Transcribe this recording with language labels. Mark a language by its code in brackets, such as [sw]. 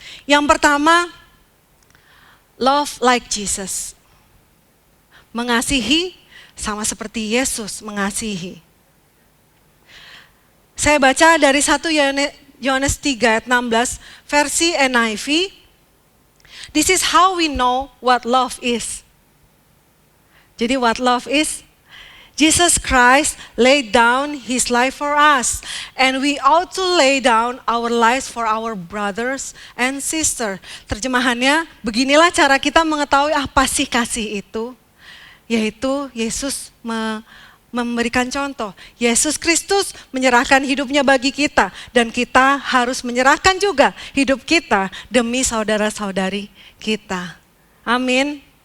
[id] Yang pertama, [en] love like Jesus. [id] Mengasihi sama seperti Yesus mengasihi. Saya baca dari 1 Yohanes 3 ayat 16 versi NIV. [en] This is how we know what love is. [id] Jadi [en] what love is? Jesus Christ laid down his life for us, and we ought to lay down our lives for our brothers and sisters. [id] Terjemahannya, beginilah cara kita mengetahui apa sih kasih itu, yaitu Yesus memberikan contoh. Yesus Kristus menyerahkan hidupnya bagi kita, dan kita harus menyerahkan juga hidup kita demi saudara-saudari kita. Amin.